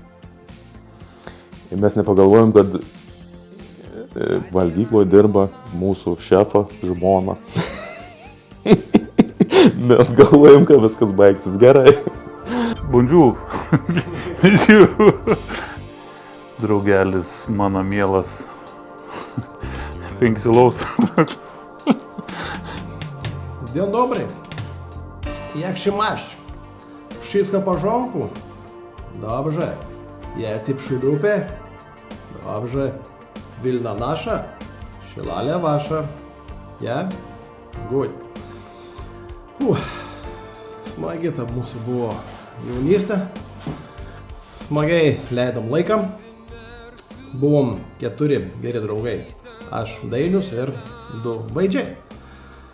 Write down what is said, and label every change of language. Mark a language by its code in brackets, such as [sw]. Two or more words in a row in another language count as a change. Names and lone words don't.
[lt] Ir mes nepagalvojom, kad valgykloje dirba mūsų šefo žmona. Mes galvojom, kad viskas baigsis gerai. Bonjour. Draugelis mano mielas. 5 silaus. [pl] Dzień dobry. Jak się masz? Wszystko w porządku? Dobrze. Jesteś przy dupie? Dobrze. Wilna nasza? Šilalė wasza? Ja? Good. [lt] Smagi ta mūsų buvo jaunystė. Smagiai leidom laiką. Buvom 4 geri draugai. Aš Dainius ir 2 vaidžiai.